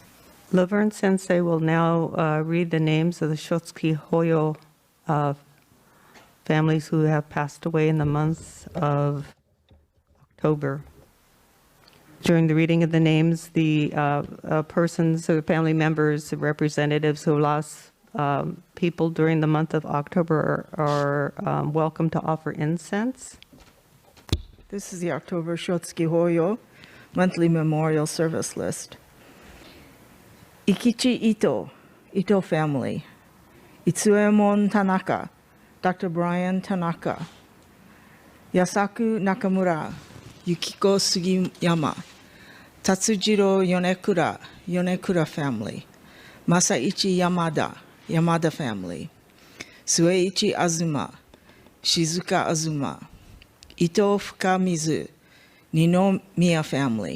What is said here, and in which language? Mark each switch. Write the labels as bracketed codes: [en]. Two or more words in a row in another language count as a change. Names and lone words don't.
[en] Laverne Sensei will now read the names of the [ja] Shotsuki Hoyo [en] families who have passed away in the month of October. During the reading of the names, the persons or family members, representatives who lost people during the month of October are welcome to offer incense. This is the October [ja] Shotsuki Hoyo [en] monthly memorial service list. Ikichi Ito family. Itsuemon Tanaka, Dr. Brian Tanaka. Yasaku Nakamura, Yukiko Sugiyama. Tatsujiro Yonekura family. Masaichi Yamada family. Sueichi Azuma, Shizuka Azuma. Ito Fukamizu, Ninomiya family.